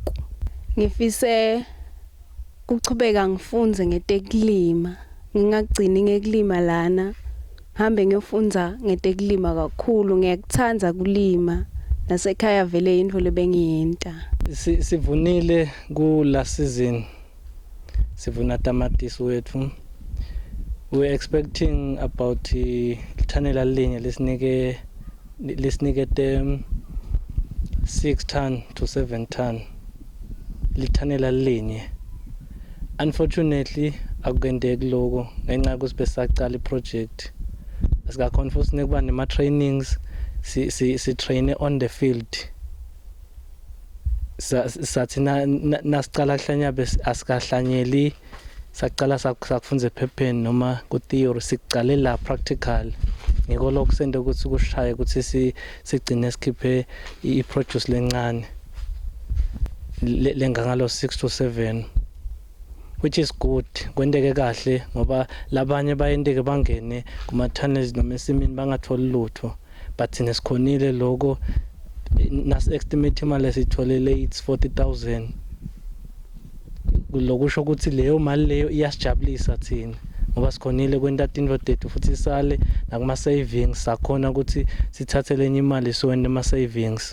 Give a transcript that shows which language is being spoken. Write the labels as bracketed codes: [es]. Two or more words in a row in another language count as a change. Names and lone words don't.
[ss] Ngifise kuchubeka ngifunze ngetekulima. Ngingagcini ngekulima lana. Hambe ngiyofunda ngetekulima kakhulu. Ngiyakuthanda kulima. Nasekhaya vele into lebengiyenta. Sivunile ku [en] last season. [ss] Sivuna tamatisi wethu. [en] We expecting about [ss] ithanela linye lesinike [en] 6 ton to 7 ton. [ss] Lithanela linye. Unfortunately akuyendeki lokho ngenxa ukuthi besaqala iproject. Asikakhona futhi nekuba nema trainings si [en] train on the field. [ss] Sathi nasicala kuhlanya bese asikahlanyeli saqala sakufunza ephepheni noma ku theory sicale la practical. Ngiko lokho sende ukuthi kushaye ukuthi sigcine sikhiphe iproduce lencane lengangalo 6 to 7, [en] which is good. [ss] Kwendeke kahle ngoba labanye bayendeke bangene kuma tunnels noma esimini bangatholi lutho, but sine sikhonile lokho nas estimate imali sitholele [en] it's 40,000. [ss] Lokusho ukuthi leyo mali leyo iyasijabulisa thina ngoba sikhonile kwenta into tethu futhi sale nakuma savings sakhona ukuthi sithathe lenye imali siwende ama savings.